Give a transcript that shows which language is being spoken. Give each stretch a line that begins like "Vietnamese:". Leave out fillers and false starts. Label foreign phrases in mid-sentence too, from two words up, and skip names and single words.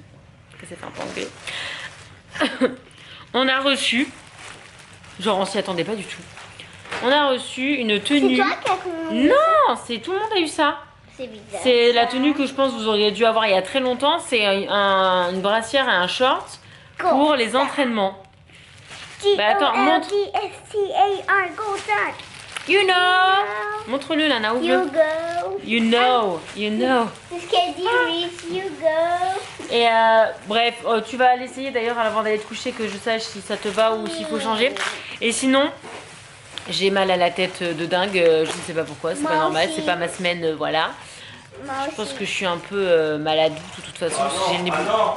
French: Elle s'est fait un peu engueuler. On a reçu, genre on s'y attendait pas du tout. On a reçu une tenue. C'est toi qui as commandé? Non, c'est tout le monde a eu ça. C'est bizarre. C'est la tenue que je pense vous auriez dû avoir il y a très longtemps. C'est une brassière et un short pour les entraînements. Bah attends, montre. G-O-L-D-S-T-A-R, go start.
English: You know.
French: Montre-le, Lana,
English: You
French: ouvre-le.
English: go. You know, you know. This candy reach, you go.
French: Et bref, tu vas l'essayer d'ailleurs avant d'aller te coucher, que je sache si ça te va ou s'il faut changer. Et sinon, j'ai mal à la tête de dingue, je ne sais pas pourquoi, c'est Moi pas normal, aussi. c'est pas ma semaine, voilà. Moi Je pense aussi. que je suis un peu malade de toute façon. Si j'ai le nez bouché.